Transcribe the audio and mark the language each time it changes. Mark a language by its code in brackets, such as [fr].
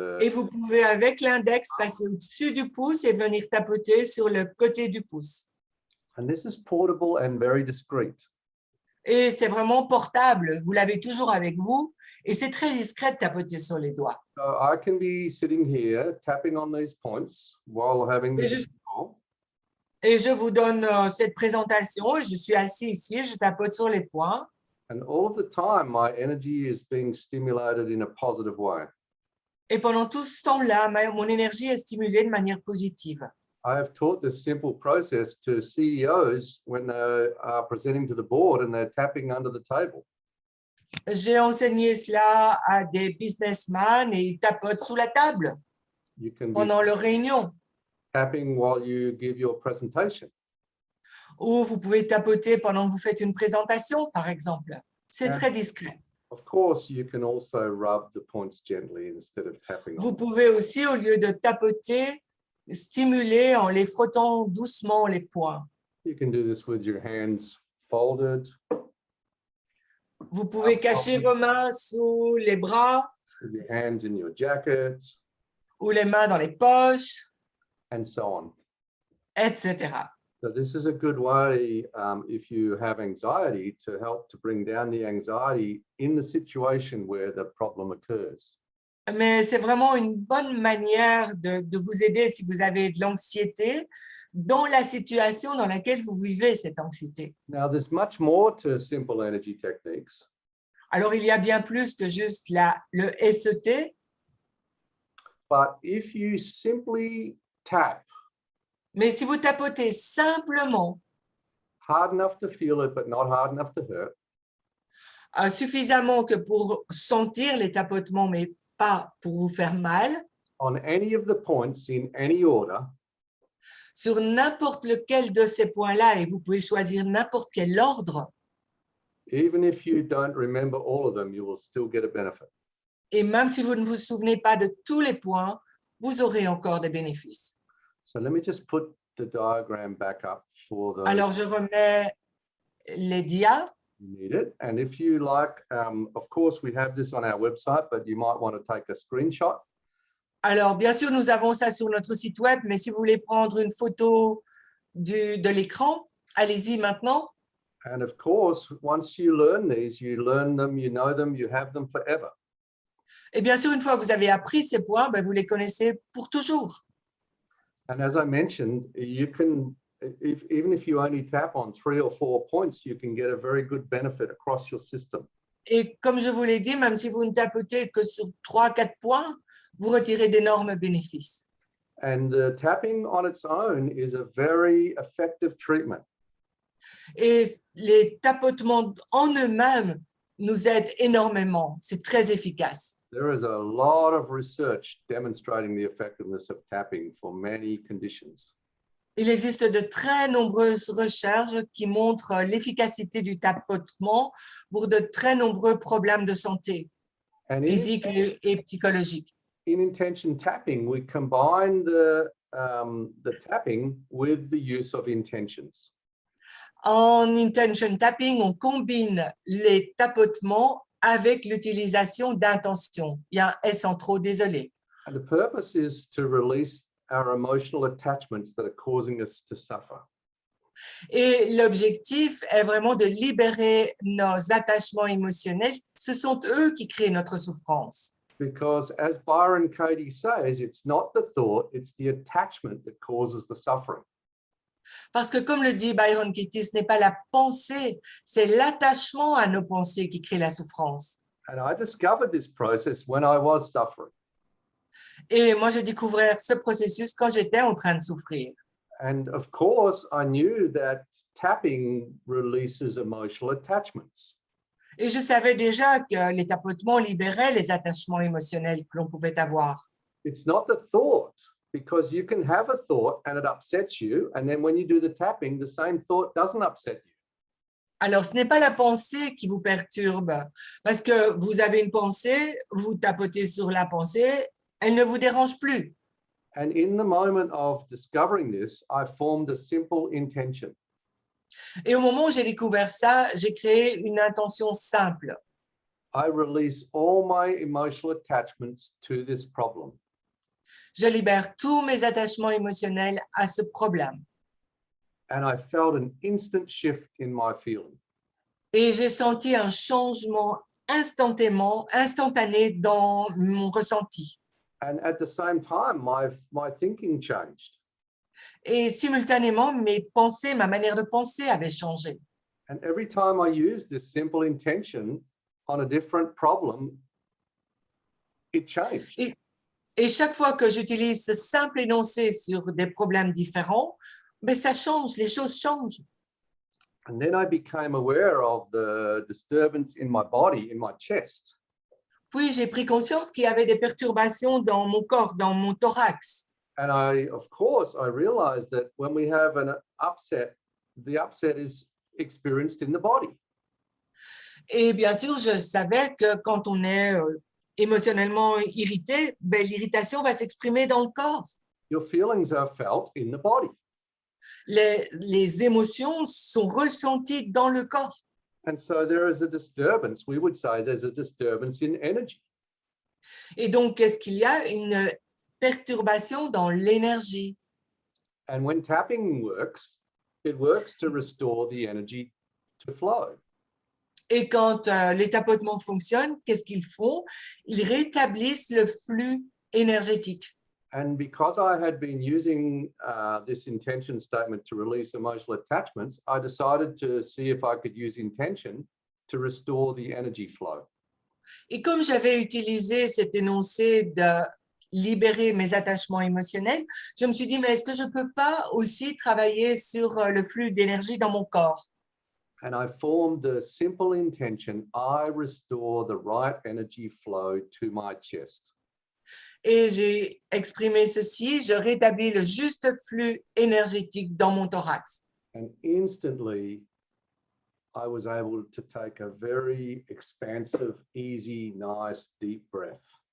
[fr] Et [en] the, [fr] vous pouvez avec l'index passer au-dessus du pouce et venir tapoter sur le côté du pouce. [en] and this is portable and very discreet. [fr] Et c'est vraiment portable, vous l'avez toujours avec vous et c'est très discret de tapoter sur les doigts. [en] So I can be sitting here tapping on these points while having [fr] Et [en] this [fr] je, [en] call. [fr] et je vous donne cette présentation, je suis assis ici, je tapote sur les points [en] And all of the time, my energy is being stimulated in a positive way. [fr] et pendant tout ce temps-là, mon énergie est stimulée de manière positive. [en] I have taught this simple process to CEOs when they are presenting to the board and they're tapping under the table. [fr] J'ai enseigné cela à des businessmen et ils tapotent sous la table [en] You can be [fr] pendant leur réunion. [en] tapping while you give your presentation. [fr] Ou vous pouvez tapoter pendant que vous faites une présentation, par exemple. C'est très discret. [en] Of course, you can also rub the points gently instead of tapping on [fr] Vous [en] them. [fr] pouvez aussi, au lieu de tapoter, stimuler en les frottant doucement les poings. [en] You can do this with your hands folded, [fr] Vous pouvez cacher vos mains sous les bras [en] with your hands in your jacket, [fr] ou les mains dans les poches, [en] and so on. [fr] etc. [en] So this is a good way if you have anxiety to help to bring down the anxiety in the situation where the problem occurs. [fr] Mais c'est vraiment une bonne manière de vous aider si vous avez de l'anxiété dans la situation dans laquelle vous vivez cette anxiété. [en] Now, there's much more to simple energy techniques, [fr] Alors, il y a bien plus que juste le SET, [en] but if you simply tap [fr] mais si vous tapotez simplement [en] hard enough to feel it, but not hard enough to hurt. [fr] Suffisamment que pour sentir les tapotements, mais pas pour vous faire mal, [en] On any of the points in any order, [fr] sur n'importe lequel de ces points-là, et vous pouvez choisir n'importe quel ordre, [en] even if you don't remember all of them, you will still get a benefit. [fr] et même si vous ne vous souvenez pas de tous les points, vous aurez encore des bénéfices. [en] So let me just put the diagram back up for those [fr] Alors, je remets les dias. [en] who need it. And if you like, of course, we have this on our website, but you might want to take a screenshot. [fr] Alors, bien sûr, nous avons ça sur notre site web, mais si vous voulez prendre une photo de l'écran, allez-y maintenant. [en] And of course, once you learn these, you learn them, you know them, you have them forever. [fr] Et bien sûr, une fois que vous avez appris ces points, ben, vous les connaissez pour toujours. [en] And as I mentioned, you can, even if you only tap on 3 or 4 points, you can get a very good benefit across your system. [fr] Et comme je vous l'ai dit, même si vous ne tapotez que sur 3-4 points, vous retirez d'énormes bénéfices. [en] And tapping on its own is a very effective treatment. [fr] Et les tapotements en eux-mêmes nous aident énormément. C'est très efficace. [en] There is a lot of research demonstrating the effectiveness of tapping for many conditions. [fr] Il existe de très nombreuses recherches qui montrent l'efficacité du tapotement pour de très nombreux problèmes de santé, [en] And [fr] physiques et psychologiques. [en] in intention tapping, we combine the tapping with the use of intentions. [fr] En intention tapping, on combine les tapotements avec l'utilisation d'intentions. Il y a un S en trop, désolé. [en] And the purpose is to release our emotional attachments that are causing us to suffer. [fr] Et l'objectif est vraiment de libérer nos attachements émotionnels. Ce sont eux qui créent notre souffrance. [en] Because as Byron Katie says, it's not the thought, it's the attachment that causes the suffering. [fr] Parce que comme le dit Byron Katie, ce n'est pas la pensée, c'est l'attachement à nos pensées qui crée la souffrance. [en] And I discovered this process when I was suffering. [fr] Et moi, j'ai découvert ce processus quand j'étais en train de souffrir. [en] And of course, I knew that tapping releases emotional attachments. [fr] Et je savais déjà que les tapotements libéraient les attachements émotionnels que l'on pouvait avoir. [en] It's not the thought, because you can have a thought and it upsets you. And then when you do the tapping, the same thought doesn't upset you. [fr] Alors, ce n'est pas la pensée qui vous perturbe, parce que vous avez une pensée, vous tapotez sur la pensée, elle ne vous dérange plus. [en] And in the moment of discovering this, I formed a simple intention. [fr] Et au moment où j'ai découvert ça, j'ai créé une intention simple. [en] I release all my emotional attachments to this problem. [fr] Je libère tous mes attachements émotionnels à ce problème. [en] And I felt an instant shift in my feeling. [fr] Et j'ai senti un changement instantané dans mon ressenti. [en] And at the same time, my thinking changed. [fr] Et simultanément, mes pensées, ma manière de penser avait changé. [en] And every time I used this simple intention on a different problem, it changed. [fr] Et chaque fois que j'utilise ce simple énoncé sur des problèmes différents, ben ça change, les choses changent. [en] And then I became aware of the disturbance in my body, in my chest. [fr] Puis j'ai pris conscience qu'il y avait des perturbations dans mon corps, dans mon thorax. [en] And of course, I realized that when we have an upset, the upset is experienced in the body. [fr] Et bien sûr, je savais que quand on est émotionnellement irrité, ben, l'irritation va s'exprimer dans le corps. [en] Your feelings are felt in the body. [fr] Les émotions sont ressenties dans le corps. [en] And so there is a disturbance. We would say there's a disturbance in energy. [fr] Et donc, qu'est-ce qu'il y a? Une perturbation dans l'énergie. [en] And when tapping works, it works to restore the energy to flow. [fr] Et quand les tapotements fonctionnent, qu'est-ce qu'ils font? Ils rétablissent le flux énergétique. [en] And because I had been using this intention statement to release emotional attachments, I decided to see if I could use intention to restore the energy flow. [fr] Et comme j'avais utilisé cet énoncé de libérer mes attachements émotionnels, je me suis dit, mais est-ce que je ne peux pas aussi travailler sur le flux d'énergie dans mon corps? [en] And I formed the simple intention, I restore the right energy flow to my chest. [fr] Et j'ai exprimé ceci, je rétablis le juste flux énergétique dans mon thorax. [en] And instantly, I was able to take a very expansive, easy, nice, deep breath.